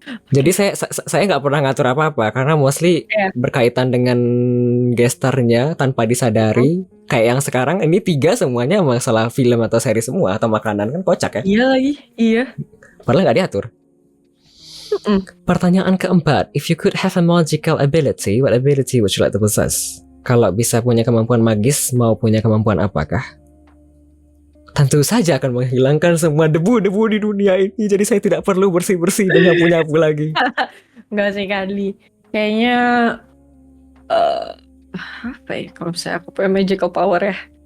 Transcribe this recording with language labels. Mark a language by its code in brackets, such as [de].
[id] Jadi saya nggak pernah ngatur apa-apa karena mostly berkaitan dengan gestarnya tanpa disadari. Kayak yang sekarang ini 3 semuanya masalah film atau seri semua atau makanan kan kocak ya. Iya lagi, iya. Padahal nggak diatur. Pertanyaan keempat, [en] if you could have a magical ability, what ability would you like to possess? [id] Kalau bisa punya kemampuan magis, mau punya kemampuan apakah? Tentu saja akan menghilangkan semua debu-debu di dunia ini. Jadi saya tidak perlu bersih-bersih dan nyapu-nyapu lagi. Enggak sih Kadli. Kayaknya apa ya kalau misalnya aku punya [en] magical power [id] ya.